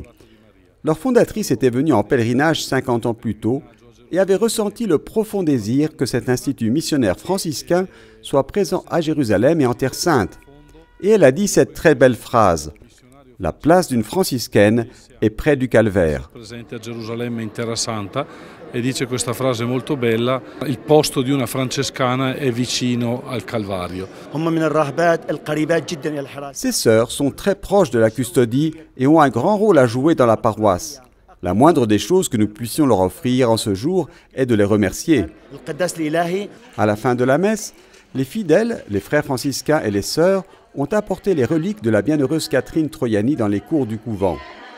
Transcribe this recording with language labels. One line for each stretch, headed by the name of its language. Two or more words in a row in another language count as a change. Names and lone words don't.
French: Leur fondatrice était venue en pèlerinage 50 ans plus tôt et avait ressenti le profond désir que cet institut missionnaire franciscain soit présent à Jérusalem et en Terre Sainte. Et elle a dit cette très belle phrase: « La place d'une franciscaine est près du calvaire ».
Italian: E dice questa frase molto bella: il posto di una francescana è vicino al Calvario.
French: Ces sœurs sont très proches de la custodie et ont un grand rôle à jouer dans la paroisse. La moindre des choses que nous puissions leur offrir en ce jour est de les remercier. À la fin de la messe, les fidèles, les frères franciscains et les sœurs ont apporté les reliques de la bienheureuse Catherine Troiani dans les cours du couvent.